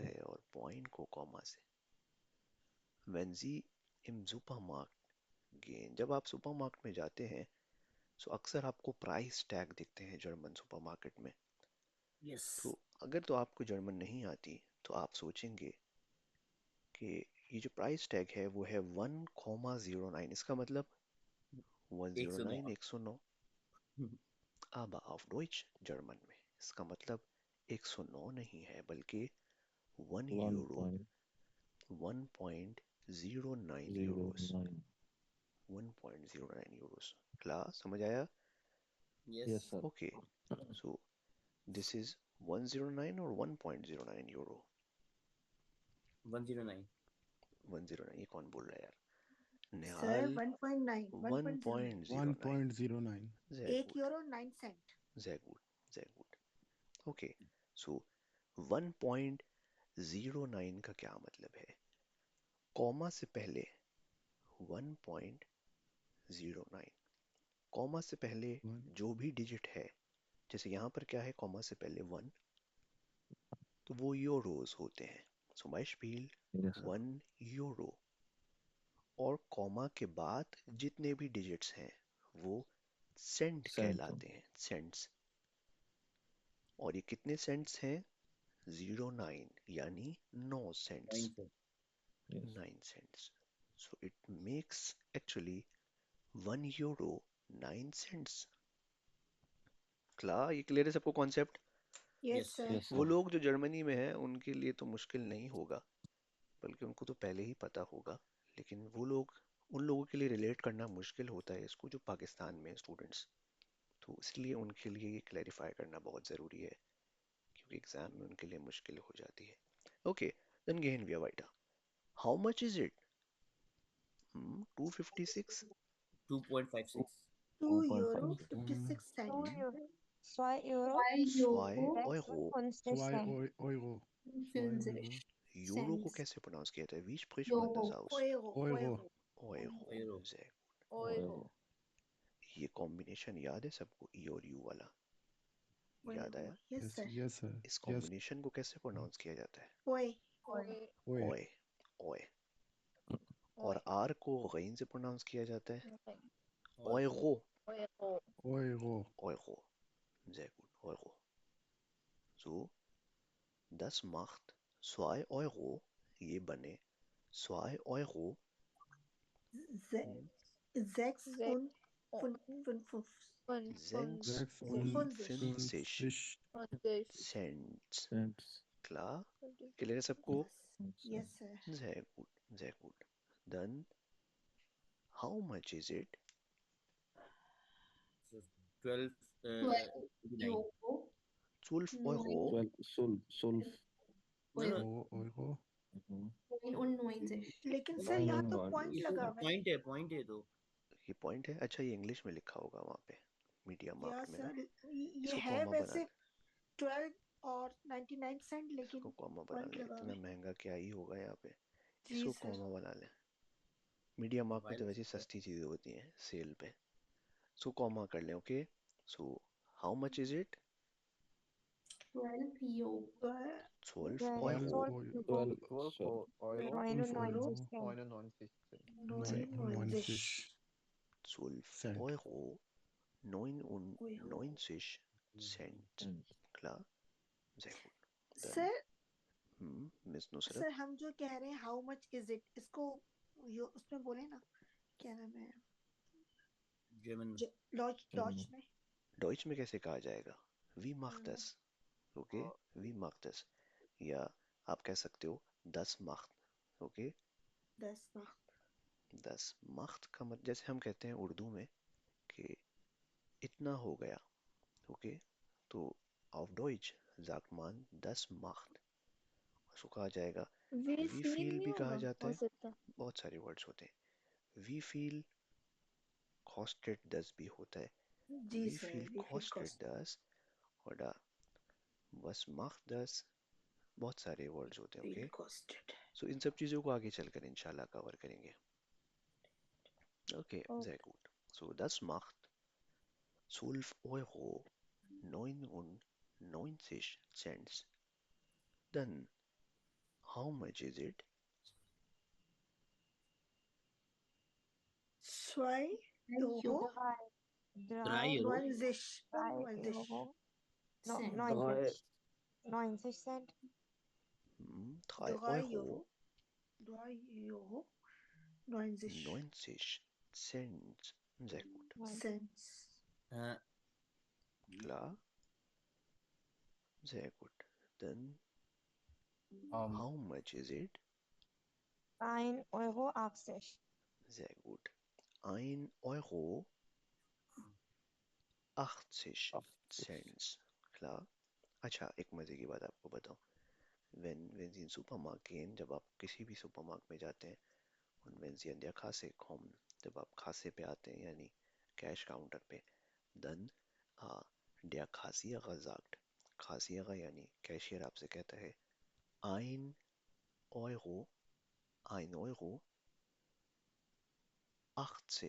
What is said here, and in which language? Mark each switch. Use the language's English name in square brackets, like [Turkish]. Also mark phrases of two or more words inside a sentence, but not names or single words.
[Urdu] ہے، اور پوائنٹ کو کوما سے. [German] Wenn Sie im Supermarkt gehen, [Urdu] جب آپ سپرمارکیٹ میں جاتے ہیں تو اکثر آپ کو پرائس ٹیگ دکھتے ہیں جرمن سپرمارکیٹ میں. Yes. تو اگر تو آپ کو جرمن نہیں آتی تو آپ سوچیں گے کہ یہ جو پرائس ٹیگ ہے وہ ہے 1,09، اس کا مطلب 109، 109. [German] aber auf Deutsch, [Urdu] جرمن میں اس کا مطلب 109 نہیں ہے، بلکہ 1 یورو، 1.09 یوروز, 1.09. 1.09 یوروز۔ کلاس سمجھ آیا? Yes. [English] Yes, sir. Okay, so this is 109 और 1.09 euro। 109. [Urdu] 109، یہ کون بول رہا ہے یار? सर निहाल 1.9 1.09 1.09, 1.09 1 یورو 9 سینٹ. [English] very good, very good. Okay, so 1.09 [Urdu] کا کیا مطلب ہے? کوما سے پہلے 1.09، کوما سے پہلے جو بھی ڈیجٹ ہے، جیسے یہاں پر کیا ہے، کوما سے پہلے 1، تو وہ یوروز ہوتے ہیں. सो माय स्पील [English] Yes, sir. [Urdu] 1 یورو، اور کوما کے بعد جتنے بھی ڈیجٹس ہیں وہ سینٹ Cent. کہلاتے ہیں، سینٹس۔ اور یہ کتنے سینٹس ہیں? 09، یعنی 9 سینٹس, 9 cent. Yes. 9 cents. [English] So it makes actually 1 euro 9 cents. [Urdu] یہ کلیئر ہے سب کو کانسیپٹ? [English] Yes sir. [Urdu] Yes, वो sir. لوگ جو جرمنی میں ہیں ان کے لیے تو مشکل نہیں ہوگا، بلکہ ان کو تو پہلے ہی پتا ہوگا. لیکن وہ لوگ، ان لوگوں کے لیے ریلیٹ کرنا مشکل ہوتا ہے اس کو جو پاکستان میں سٹوڈنٹس، تو اس لیے ان کے لیے یہ کلیریفائی کرنا بہت ضروری ہے، کیونکہ ایگزام میں ان کے لیے مشکل ہو جاتی ہے. [English] Okay, then [German] gehen wir weiter. [English] How much is it? 256. 2.56. [Urdu] 2 यूरो 2.56. 56 सेंट। [German] Zwei Euro, 2 Euro. 56 Cent. Euro. 65 [Urdu] یورو کو सेंट्स। کیسے پروناؤنس کیا جاتا ہے? [German] Wie spricht man das aus? ओएरो Euro. Euro. Euro. Sehr. ओएरो [Urdu] یہ کمبینیشن یاد ہے سب کو، ای اور یو والا? یاد آیا? यस Yes, सर। [English] yes, sir. [Urdu] इस Yes. کمبینیشن کو کیسے پروناؤنس کیا جاتا ہے? ओए Oe. ओए, ओए। اور آر کو گین سے پروناؤنس کیا جاتا ہے اوئیگو, Euro. [German] ओएगो। Sehr gut, Euro. So, das macht 2 Euro, [Urdu] یہ بنے 2 Euro, 6 und 56 6 Cents. Cents. Klar? کلیئر ہے سب کو? [English] Yes sir. [German] Sehr gut, sehr gut. Dann, [English] how much is it? So 12. 9. 12 Euro. 12. Solf. No, no. Euro. [Urdu] لیکن سر یہاں تو پوائنٹ ये लगा तो ہوا ہے. پوائنٹ ہے تو. یہ پوائنٹ ہے? اچھا، یہ انگلش میں لکھا ہوگا وہاں پے، میڈیا या مارکٹ میں نا. سر یہ इसको है کوما بنا वैसे ले, 12 اور 99 سینٹ, इसको लेकिन کوما بنا पॉइंट ले, لگا ہوا इतना है। مہنگا کیا ہی ہوگا یہاں پے. जी इसको सर। کوما بنا لے. میڈیا مارک میں تو ویسے سستی چیزیں ہوتی ہیں سیل پے، سو کوما کر لیں. [English] Okay, so how much is it? 12 Euro. [German] 12 Euro 99 Cent. Klar? Sehr gut. Dann, [Urdu] सर मिस नुसरत, سر ہم جو کہہ رہے ہیں [English] how much is it, [Urdu] ، اس کو اس میں بولے نا، کیا نام ہے, German. ڈوچ میں. ڈوئچ میں کیسے کہا جائے گا? [German] Wie macht das? ओके, Wie macht das? [Urdu] یا آپ کہہ سکتے ہو [German] das macht. [Urdu] ओके, 10 Mark. 10 مخت کا مطلب جیسے ہم کہتے ہیں اردو میں کہ اتنا ہو گیا، اوکے، تو [German] auf Deutsch sagt man 10 macht, [Urdu] اس کو کہا جائے گا वी वी फील फील नहीं بھی کہا होगा जाता हो है, सकता। بہت سارے ورڈز ہوتے ہیں. [German] wie viel kostet [Urdu] 10 بھی ہوتا ہے, जी वी सर, फील [German] we feel कॉस्टेड costed. [Urdu] 10 اور بس macht 10، بہت سارے ورڈز ہوتے ہیں, Feel ओके। costed. سو ان سب چیزوں کو آگے چل کر ان شاء اللہ کور کریں گے، اوکے. Okay. [German] sehr gut, so das macht 12,99 Cent. [English] Then how much is it? 2 Euro. [German] Drei Euro. 90. Drei 90. Euro. No, Cent. 90. 90 Cent. 3 2 Euro Euro. 2 Euro. 90 90 Cent. Sehr gut. Cents. Klar. Sehr gut. [English] Dann how much is it? [German] 1,80 Euro. Sehr gut. 1,80 Cent. Klar. [Urdu] اچھا، ایک مزے کی بات آپ کو بتاؤں. [German] Wenn Sie in Supermarkt gehen, [Urdu] جب آپ کسی بھی سپرمارکیٹ میں جاتے ہیں, [German] und wenn Sie an der Kasse kommen, [Urdu] جب آپ خاصے پے آتے ہیں یعنی کیش کاؤنٹر پے, [German] dann der Kassierer sagt, [Urdu] Kassierer یعنی کیشیئر آپ سے کہتا ہے 1 Euro, 1 Euro 80।